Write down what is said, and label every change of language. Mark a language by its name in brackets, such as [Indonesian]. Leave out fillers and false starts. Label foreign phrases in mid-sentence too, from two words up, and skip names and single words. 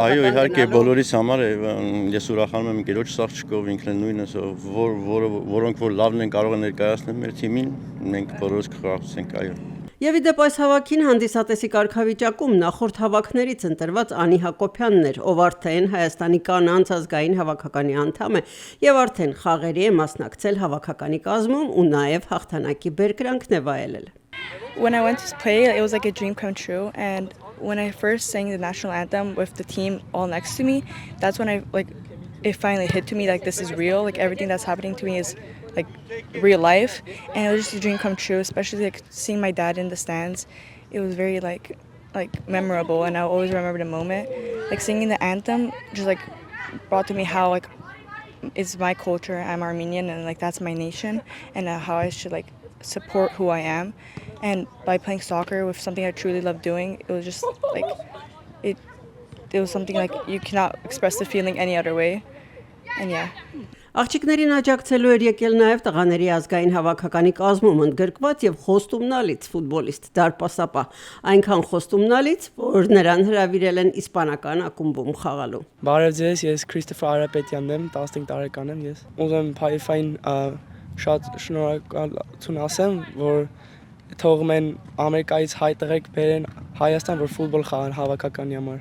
[Armenian] Այո, իհարկե բոլորիս համար է, ես ուրախանում եմ ընկերոջ աղջիկով, ինքն էլ նույնս, որոնք որ լավն են կարող են ներկայացնել մեր թիմին, մենք բոլորս կխրախուսենք, այո։ Եվ իդեպ այս հավաքին հանդիսատեսի կարգավիճակում նախորդ հավաքներից ընտրված Անի Հակոբյանն էր, ով արդեն Հայաստանի կանանց ազգային հավաքականի անդամ է եւ արդեն խաղերի է մասնակցել հավաքականի կազմում ու նաեւ հաղթանակի բերկրանքն է վայելել։ [English] When I went to play, it was like a dream come true, and when I first sang the national anthem with the team all next to me, that's when it finally hit to me like this is real, like everything that's happening to me is like real life, and it was just a dream come true, especially like seeing my dad in the stands. It was very like memorable, and I always remember the moment. Like singing the anthem just like brought to me how like it's my culture, I'm Armenian, and like that's my nation, and how I should like support who I am. And by playing soccer with something I truly love doing, it was just like it was something like you cannot express the feeling any other way. And yeah. [Armenian] Աղջիկներին աջակցելու էր եկել նաև տղաների ազգային հավաքականի կազմում ընդգրկված եւ խոստումնալից ֆուտբոլիստ դարպասապահ, այնքան խոստումնալից, որ նրան հրավիրել են իսպանական ակումբում խաղալու։ Բարև ձեզ, ես Քրիստոֆեր Արապետյանն եմ, 15 տարեկան եմ ես։ Ուզում եմ Փայֆային շատ շնորհակալություն ասեմ, որ թողում են Ամերիկայից հայ տղերք բերեն Հայաստան, որ ֆուտբոլ խաղան հավաքականի համար։